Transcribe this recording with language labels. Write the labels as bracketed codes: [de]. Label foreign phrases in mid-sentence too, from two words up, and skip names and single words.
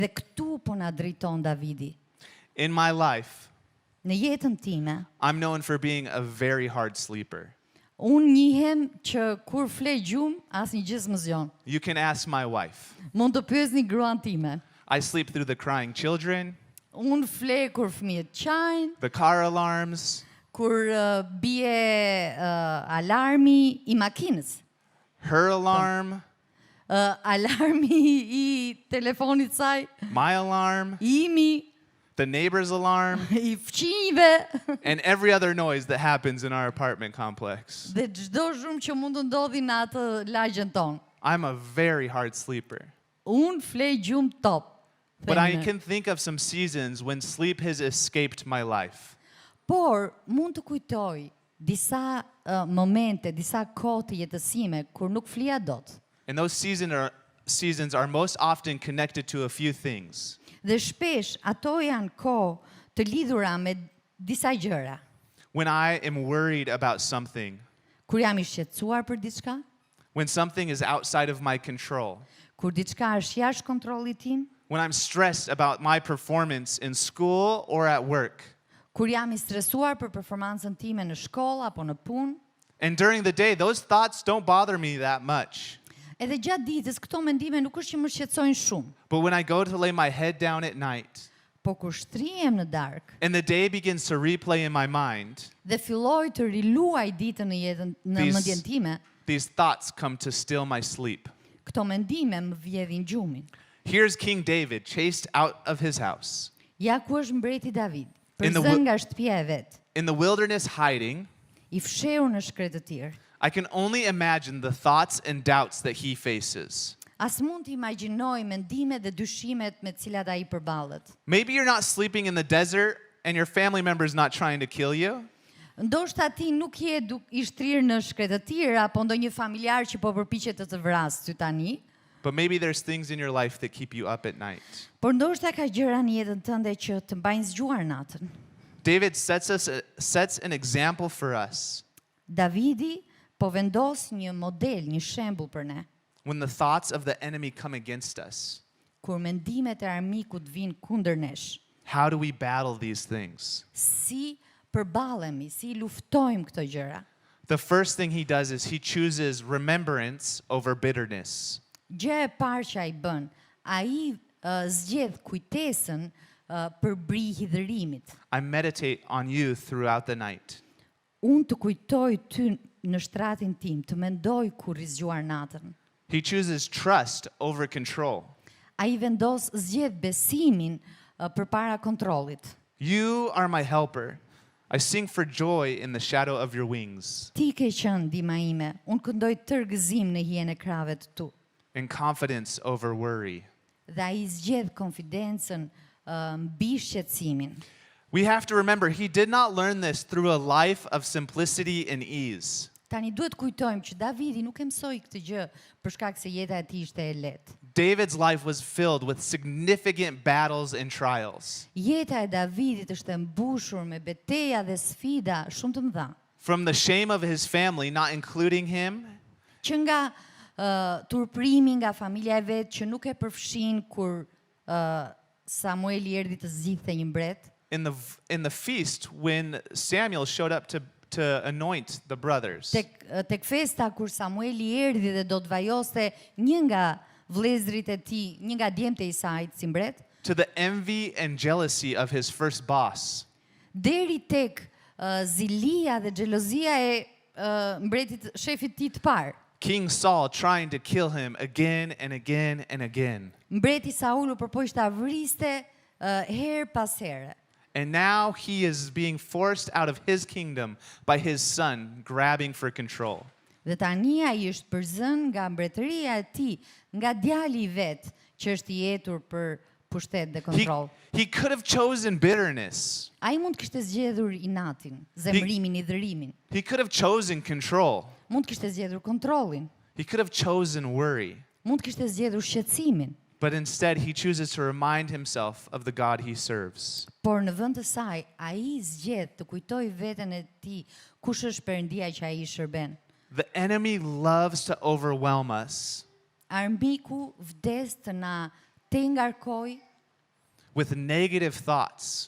[sq] Dhe këtu po na drejton Davidi. [en] In my life, [sq] Në jetën time, [en] I'm known for being a very hard sleeper. [sq] unë njihem që kur fle gjumë, asnjë gjë s'më zgjon. [en] You can ask my wife. [sq] Mund të pyesni gruan time. [en] I sleep through the crying children, [sq] Unë fle kur fëmijët qajnë, [en] the car alarms, [sq] kur bie alarmi I makinës, [en] her alarm, [sq] alarmi I telefonit saj, [en] my alarm, [sq] imi, [en] the neighbor's alarm, [sq] I fëmijëve, [en] and every other noise that happens in our apartment complex. [sq] dhe çdo zhurmë që mund të ndodhi në atë lagjen tonë. [en] I'm a very hard sleeper. [sq] Unë fle gjumë top. [en] But I them. can think of some seasons when sleep has escaped my life. [sq] Por mund të kujtoj disa momente, disa kohë të jetësime kur nuk flija dot. [en] And those seasons are most often connected to a few things. [sq] Dhe shpesh ato janë kohë të lidhura me disa gjëra. [en] When I am worried about something, [sq] Kur jam I shqetësuar për diçka, [en] when something is outside of my control, [sq] kur diçka është jashtë kontrollit tim, [en] when I'm stressed about my performance in school or at work. [sq] kur jam I stresuar për performancën time në shkollë apo në punë, [en] And during the day, those thoughts don't bother me that much. [sq] edhe gjatë ditës këto mendime nuk është që më shqetësojnë shumë, [en] But when I go to lay my head down at night, [sq] po kur shtrihem në darkë [en] and the day begins to replay in my mind, [sq] dhe filloj të riluaj ditën në mendjen time, [en] these thoughts come to steal my sleep. [sq] këto mendime më vjedhin gjumin. [en] Here's King David chased out of his house, [sq] Ja ku është mbreti David, [en] In the [sq] përzën nga shtëpia e vet, [en] in the wilderness hiding. [sq] I fshehur në shkretë të tir. [en] I can only imagine the thoughts and doubts that he faces. [sq] As mund të imagjinoj mendimet dhe dyshimet me të cilat ai përballet. [en] Maybe you're not sleeping in the desert and your family member is not trying to kill you. [sq] Ndoshta ti nuk je I shtrirë në shkretë të tir apo ndonjë familjar që po përpiqet të vrasë ty tani, [en] But maybe there's things in your life that keep you up at night. [sq] por ndoshta ka gjëra në jetën tënde që të mbajnë zgjuar natën. [en] David sets an example for us [sq] Davidi po vendos një model, një shembull për ne. [en] when the thoughts of the enemy come against us. [sq] Kur mendimet e armikut vinë kundër nesh, [en] How do we battle these things? [sq] si përballemi, si luftojmë këto gjëra. [en] The first thing he does is he chooses remembrance over bitterness. [sq] Gjë e parë që ai bën, ai zgjedh kujtesën për bri hidhërimit. [en] I meditate on you throughout the night. [sq] Unë të kujtoj ty në shtratin tim, të mendoj kur I zgjuar natën. [en] He chooses trust over control. [sq] Ai zgjedh besimin përpara kontrollit. [en] You are my helper. I sing for joy in the shadow of your wings. [sq] Ti ke qenë ndihma ime, unë këndoj tërgëzim në hijen e krave të tu. [en] And confidence over worry. [sq] Dhe ai zgjedh konfidencën mbi shqetësimin. [en] We have to remember he did not learn this through a life of simplicity and ease. [sq] Tani duhet kujtojmë që Davidi nuk e mësoi këtë gjë për shkak se jeta e tij ishte e lehtë. [en] David's life was filled with significant battles and trials. [sq] Jeta e Davidit është e mbushur me betejë dhe sfida shumë të mëdha. [en] From the shame of his family not including him, [sq] Që nga turprimi nga familja e vet që nuk e përfshin kur Samueli erdhi të zgjidhte një mbret, [en] in the feast when Samuel showed up to anoint the brothers. [sq] tek festa kur Samueli erdhi dhe do të vajoste një nga vëllezërit e tij, një nga djemtë e saj si mbret, [en] To the envy and jealousy of his first boss. [sq] deri tek zilia dhe xhelozia e mbretit, shefit tij të parë. [en] King Saul trying to kill him again and again and again. [sq] Mbreti Saulu përpoq ta vriste her pas here. [en] And now he is being forced out of his kingdom by his son grabbing for control. [sq] Dhe tani ai është përzën nga mbretëria e tij, nga djali I vet që është I jetur për pushtet dhe kontroll. [en] He could have chosen bitterness. [sq] Ai mund kishte zgjedhur inatin, zemrimin, hidhërimin. [en] He could have chosen control. [sq] Mund kishte zgjedhur kontrollin. [en] He could have chosen worry. [sq] Mund kishte zgjedhur shqetësimin. [en] But instead, he chooses to remind himself of the God he serves. [sq] Por në vend të saj, ai zgjedh të kujtojë veten e tij kush është Perëndia që ai I shërben. [en] The enemy loves to overwhelm us. [sq] Armiku vdes të na te ngarkoj, [en] with negative thoughts